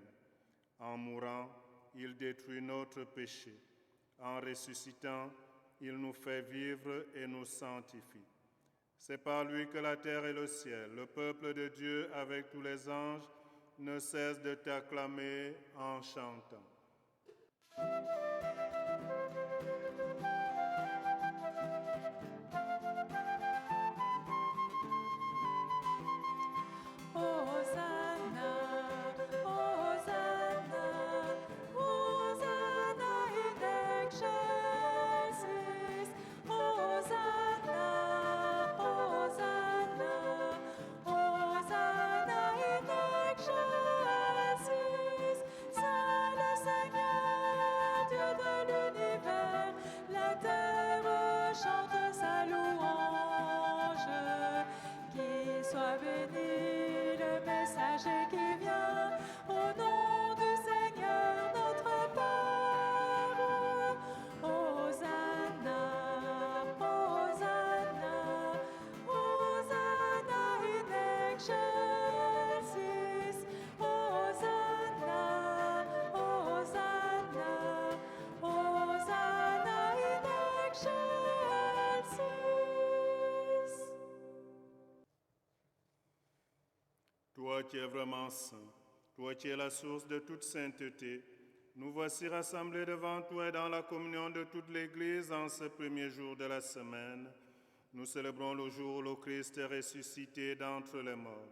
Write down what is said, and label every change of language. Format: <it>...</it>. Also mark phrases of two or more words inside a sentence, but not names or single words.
<fr>En mourant, il détruit notre péché. En ressuscitant, il nous fait vivre et nous sanctifie. C'est par lui que la terre et le ciel, le peuple de Dieu avec tous les anges, ne cessent de t'acclamer en chantant.</fr> <la>Hosanna, Hosanna, Hosanna in excelsis. Hosanna, Hosanna, Hosanna in excelsis.</la> <fr>Saint le Seigneur, Dieu de l'univers, la terre chante sa louange. Qu'il soit béni le messager qui vient au nom du Seigneur notre Père.</fr> <la>Hosanna, Hosanna, Hosanna in excelsis. Hosanna, Hosanna, Hosanna in excelsis.</la> <fr>Toi qui es vraiment saint, toi qui es la source de toute sainteté, nous voici rassemblés devant toi et dans la communion de toute l'Église en ce premier jour de la semaine. Nous célébrons le jour où le Christ est ressuscité d'entre les morts.</fr>